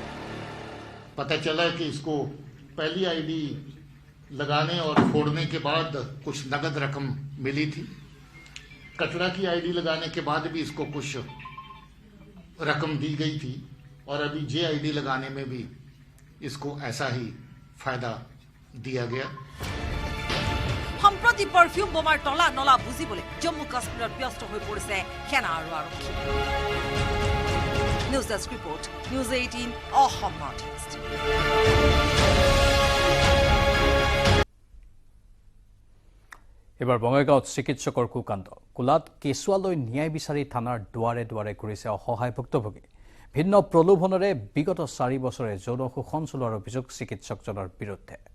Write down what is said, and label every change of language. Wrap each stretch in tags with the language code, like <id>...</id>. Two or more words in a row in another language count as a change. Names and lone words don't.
<hi>पता चला कि इसको पहली आईडी लगाने और फोड़ने के बाद कुछ नगद रकम मिली थी कटरा की आईडी लगाने के बाद भी इसको कुछ रकम दी गई थी और अभी जे आईडी लगाने में भी इसको ऐसा ही फायदा दिया गया</hi> <as>সম্প্ৰতি পাৰফিউম বোমাৰ তলা নলা বুজিবলৈ জম্মু কাশ্মীৰত ব্যস্ত হৈ পৰিছে সেনা আৰু আৰক্ষী</as> <en>news desk report</en> <as>নিউজ 18 অসম নৰ্থ ইষ্ট এবাৰ বঙাইগাঁৱত চিকিৎসকৰ কুকাণ্ড কোলাত কেঁচুৱালৈ ন্যায় বিচাৰি থানাৰ দুৱাৰে দুৱাৰে ঘূৰিছে অসহায় ভুক্তভোগী ভিন্ন প্ৰলোভনেৰে বিগত 4 বছৰে যৌন শোষণ চলোৱাৰ অভিযোগ চিকিৎসকজনৰ বিৰুদ্ধে</as>